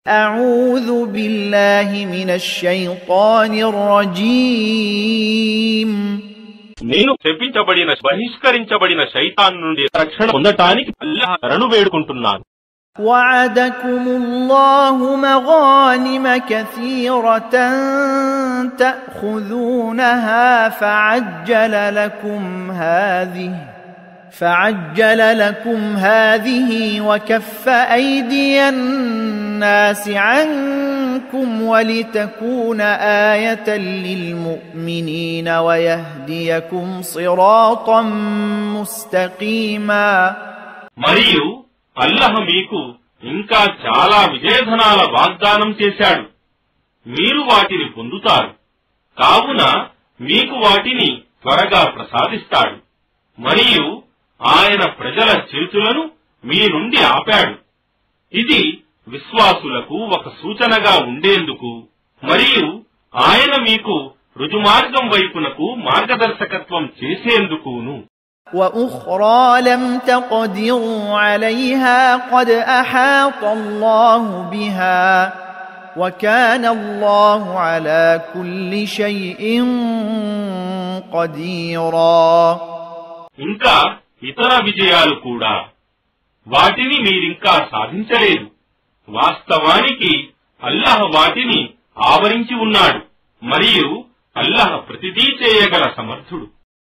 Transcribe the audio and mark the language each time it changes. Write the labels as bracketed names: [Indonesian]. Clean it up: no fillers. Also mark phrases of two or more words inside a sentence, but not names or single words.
[Arabic] أعوذ بالله من الشيطان الرجيم [Telugu] నేను శపించబడిన బహిష్కరించబడిన శైతాన్ నుండి రక్షణ పొందటానికి అల్లాహ్ శరణు వేడుకుంటున్నాను. [Arabic] وعدكم الله مغانم كثيرة تأخذونها فعجل لكم هذه وكف أيدي الناس عنكم ولتكون آية للمؤمنين ويهديكم صراطا مستقيما. [Telugu] మరియు అల్లాహ్ మీకు ఇంకా చాలా విజయధనాల వాగ్దానం చేశాడు. మీరు వాటిని పొందుతారు. కావున మీకు వాటిని త్వరగా ప్రసాదిస్తాడు. మరియు ఆయన ప్రజల చేతులను మీ నుండి ఆపాడు. ఇది విశ్వాసులకు ఒక సూచనగా ఉండేందుకు మరియు ఆయన మీకు రుజుమార్గం వైపునకు మార్గదర్శకత్వం చేసేందుకును. [Arabic] وأخرى لم تقدروا عليها قد أحاط الله بها وكان الله على كل شيء قديرا. [Telugu] ఇంకా ఇతర విజయాలు కూడా వాటిని మీరింకా సాధించలేదు. వాస్తవానికి అల్లాహ్ వాటిని ఆవరించి ఉన్నాడు మరియు అల్లాహ్ ప్రతిదీ చేయగల సమర్థుడు.